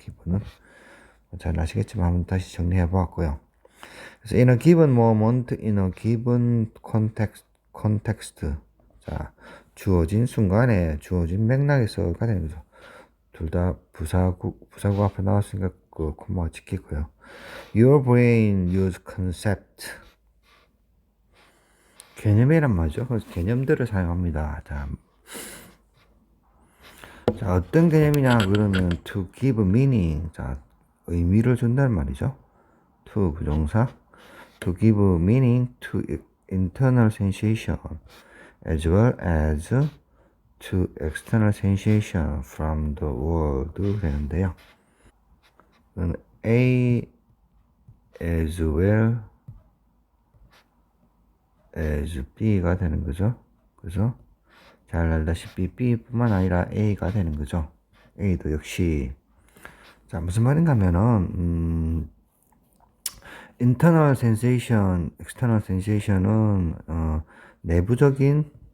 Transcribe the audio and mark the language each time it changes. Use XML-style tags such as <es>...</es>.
<ko>기본은 잘 아시겠지만 한번 다시 정리해 보았고요. 그래서</ko> <en>in a given moment, in a given context,</en> <ko>자, 주어진 순간에 주어진 맥락에서가 되는 거죠. 둘 다 부사구 앞에 나왔으니까 그 콤마가 지키고요.</ko> <en>Your brain use concept,</en> <ko>개념이란 말이죠. 그래서 개념들을 사용합니다. 자, 어떤 개념이냐 그러면</ko> <en>to give meaning,</en> <ko>자, 의미를 준다는 말이죠.</ko> <en>to 부정사, to give meaning to internal sensation as well as to external sensation from the world 되는데요. A as well as B가 되는 거죠.</en> <ko>그래서 잘 알다시피 B뿐만 아니라 A가 되는 거죠. A도 역시. 자, 무슨 말인가 하면은</ko> <en>internal sensation, external sensation</en> <ko>은 내부적인</ko>